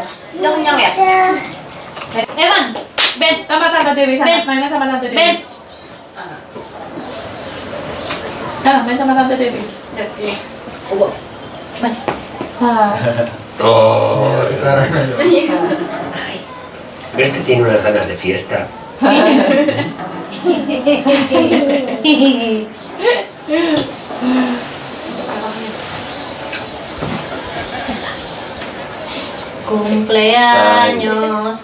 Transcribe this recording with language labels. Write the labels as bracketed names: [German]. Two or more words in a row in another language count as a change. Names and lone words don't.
[Indonesian] Udah kenyang ya? Evan, Ben, Sama Tante Dewi sana. Ben. Mainnya sama Tante Dewi. Ben. Main sama Tante Dewi. Oh, Ah. Oh, Karena [Spanish] ves que tiene unas ganas de fiesta. Cumpleaños